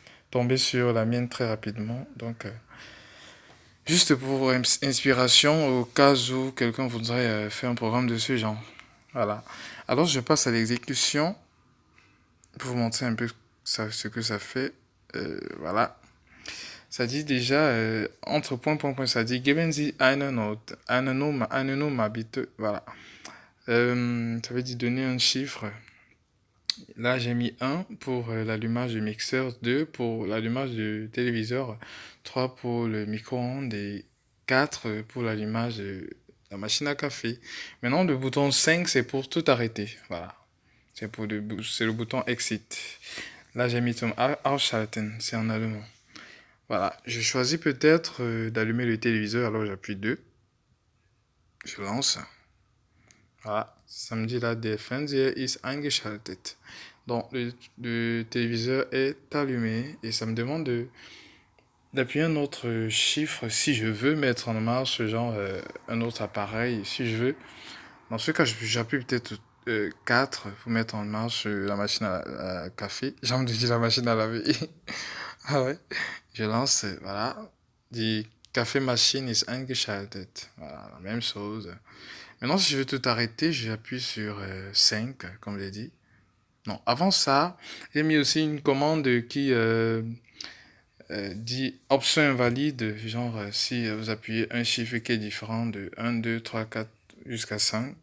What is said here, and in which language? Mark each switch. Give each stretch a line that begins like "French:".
French: Tomber sur la mienne très rapidement. Donc, juste pour inspiration, au cas où quelqu'un voudrait faire un programme de ce genre. Voilà. Alors, je passe à l'exécution pour vous montrer un peu ce que ça fait. Voilà. Ça dit déjà, entre point, ça dit
German: geben Sie eine Nummer bitte.
French: Voilà. Ça veut dire donner un chiffre. Là, j'ai mis 1 pour l'allumage du mixeur, 2 pour l'allumage du téléviseur, 3 pour le micro-ondes et 4 pour l'allumage de la machine à café. Maintenant, le bouton 5, c'est pour tout arrêter. Voilà. C'est le bouton Exit. Là, j'ai mis
German: zum Ausschalten,
French: c'est en allemand. Voilà. Je choisis peut-être d'allumer le téléviseur, alors j'appuie 2. Je lance. Voilà. Ça me dit là,
German: der Fernseher ist eingeschaltet.
French: Donc, le téléviseur est allumé et ça me demande d'appuyer un autre chiffre si je veux mettre en marche, genre un autre appareil, si je veux. Dans ce cas, j'appuie peut-être 4 pour mettre en marche la machine à café. J'ai envie de dire la machine à laver. Ah ouais. Je lance, voilà.
German: Die Kaffeemaschine ist eingeschaltet.
French: Voilà, la même chose. Maintenant, si je veux tout arrêter, j'appuie sur 5, comme je l'ai dit. Non, avant ça, j'ai mis aussi une commande qui dit option invalide. Genre, si vous appuyez un chiffre qui est différent de 1, 2, 3, 4 jusqu'à 5.